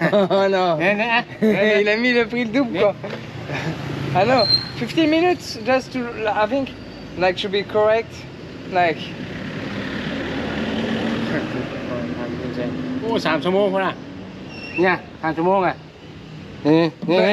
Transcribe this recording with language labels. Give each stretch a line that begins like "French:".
French: Oh non. Il a mis le prix le double quoi. Ah non.
English: 15 minutes just to, I think, like to be correct. Like.
Thai: โอ้3 ชั่วโมงพอละเนี่ย3 ชั่วโมงอ่ะนี่